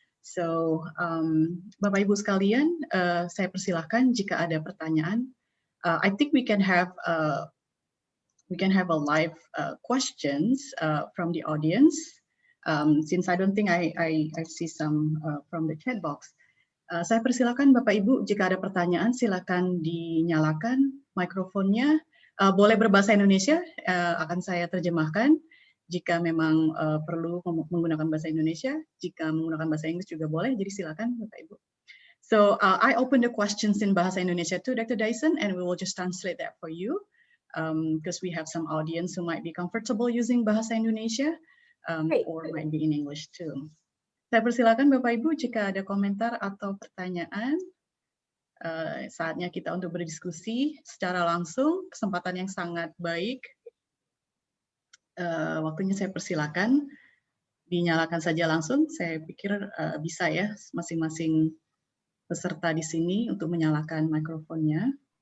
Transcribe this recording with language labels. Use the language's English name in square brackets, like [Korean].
[Indonesian] So, Bapak Ibu sekalian, saya persilahkan jika ada pertanyaan. [English] I think we can have a live questions from the audience. Since I don't think I see some from the chat box. [Indonesian] Saya persilakan Bapak Ibu, jika ada pertanyaan silakan dinyalakan mikrofonnya. Boleh berbahasa Indonesia, akan saya terjemahkan. Jika memang perlu menggunakan bahasa Indonesia, jika menggunakan bahasa Inggris juga boleh, jadi silakan Bapak Ibu. [English] So I open the questions in bahasa Indonesia too, Dr. Dyson, and we will just translate that for you, because we have some audience who might be comfortable using bahasa Indonesia, or might be in English too. [Indonesian] Saya persilakan Bapak Ibu jika ada komentar atau pertanyaan. Saatnya kita untuk berdiskusi secara langsung, kesempatan yang sangat baik. Waktunya saya persilakan, dinyalakan saja langsung. Saya pikir bisa ya masing-masing peserta di sini untuk menyalakan mikrofonnya.